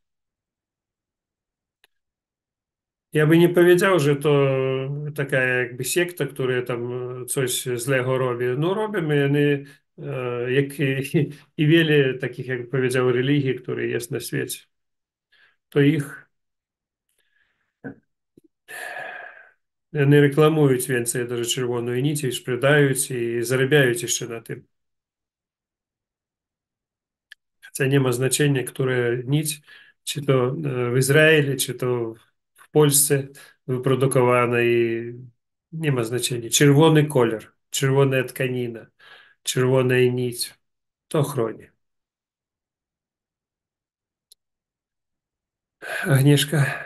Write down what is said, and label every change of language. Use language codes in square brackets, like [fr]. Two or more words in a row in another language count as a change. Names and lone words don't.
[pl] Ja by nie powiedział, że to taka jakby sekta, która tam coś złego robi. No robimy, oni, jak i wiele takich, jak powiedział, religii, które jest na świecie. To ich [uk] вони рекламують więcej даже червоної ніті, і шпридають і заробляють ще на тим. [ru] Хотя не ma значения, [pl] która nić, czy to w Izraelu, czy to w Polsce wyprodukowana i nie ma znaczenia. Czerwony kolor, czerwona tkanina, czerwona nić, to chroni. Agnieszka,